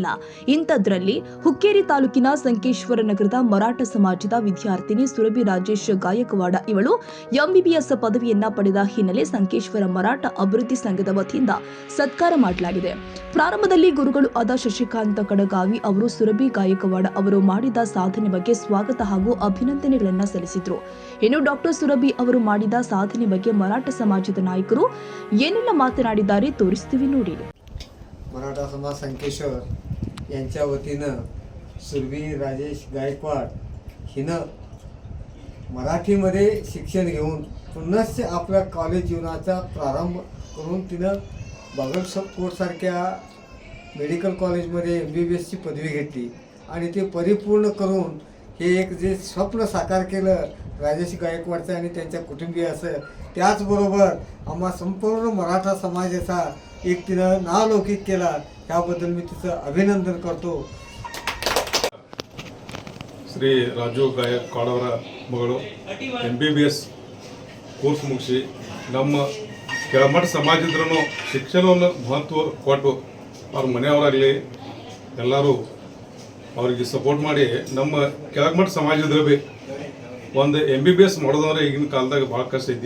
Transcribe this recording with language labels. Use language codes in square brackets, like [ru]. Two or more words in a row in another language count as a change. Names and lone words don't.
[kn] ಇಂಥದ್ರಲ್ಲಿ ಹುಕ್ಕೇರಿ ತಾಲೂಕಿನ ಸಂಕೇಶ್ವರ ನಗರದ ಮರಾಠ ಸಮಾಜದ ವಿದ್ಯಾರ್ಥಿನಿ ಸುರಭಿ ರಾಜೇಶ್ ಗಾಯಕ್ವಾಡ ಇವಳು ಎಂಬಿಬಿಎಸ್ ಪದವಿಯನ್ನ ಪಡೆದ ಹಿನ್ನೆಲೆ ಸಂಕೇಶ್ವರ ಮರಾಠ ಅಭಿವೃದ್ಧಿ ಸಂಘದ ವತಿಯಿಂದ ಸತ್ಕಾರ ಮಾಡಲಾಗಿದೆ. ಪ್ರಾರಂಭದಲ್ಲಿ ಗುರುಗಳು ಆದ ಶಶಿಕಾಂತ ಕಡಗಾವಿ ಅವರು ಸುರಭಿ ಗಾಯಕ್ವಾಡ ಅವರು ಮಾಡಿದ ಸಾಧನೆ ಬಗ್ಗೆ ಸ್ವಾಗತ ಹಾಗೂ ಅಭಿನಂದನೆಗಳನ್ನು ಸಲ್ಲಿಸಿದ್ರು. ಇನ್ನು ಡಾಕ್ಟರ್ ಸುರಭಿ ಅವರು ಮಾಡಿದ ಸಾಧನೆ ಬಗ್ಗೆ ಮರಾಠ ಸಮಾಜದ ನಾಯಕರು ಏನೆಲ್ಲ ಮಾತನಾಡಿದ್ದಾರೆ ತೋರಿಸ್ತೀವಿ ನೋಡಿ. [mr] मराठा समाज संकेश्वर यांच्या वतीनं सुरभी राजेश गायकवाड हिनं मराठीमध्ये शिक्षण घेऊन पुन्हा आपल्या कॉलेज जीवनाचा प्रारंभ करून तिनं बागलकोटसारख्या मेडिकल कॉलेजमध्ये MBBSची पदवी घेतली आणि ते परिपूर्ण करून हे एक जे स्वप्न साकार केलं राजेश गायकवाडचं आणि त्यांच्या कुटुंबियाचं, त्याचबरोबर आम्हा संपूर्ण मराठा समाजाचा एक तिनं नावलौकिक केला. त्याबद्दल मी तिचं अभिनंदन करतो. [kn] ಶ್ರೀ ರಾಜು ಗಾಯಕ್ವಾಡ್ ಅವರ ಮಗಳು MBBS ಕೋರ್ಸ್ ಮುಗಿಸಿ ನಮ್ಮ ಕೆಳಮಟ್ಟ ಸಮಾಜದ್ರೂ ಶಿಕ್ಷಣವನ್ನು ಮಹತ್ವ ಕೊಟ್ಟು ಅವ್ರ ಮನೆಯವರಾಗಲಿ ಎಲ್ಲರೂ ಅವ್ರಿಗೆ ಸಪೋರ್ಟ್ ಮಾಡಿ ನಮ್ಮ ಕೆಳಮಟ್ಟ ಸಮಾಜದ ಭೀ ಒಂದು MBBS ಮಾಡೋದಂದ್ರೆ ಈಗಿನ ಕಾಲದಾಗ ಭಾಳ ಕಷ್ಟ ಐತಿ.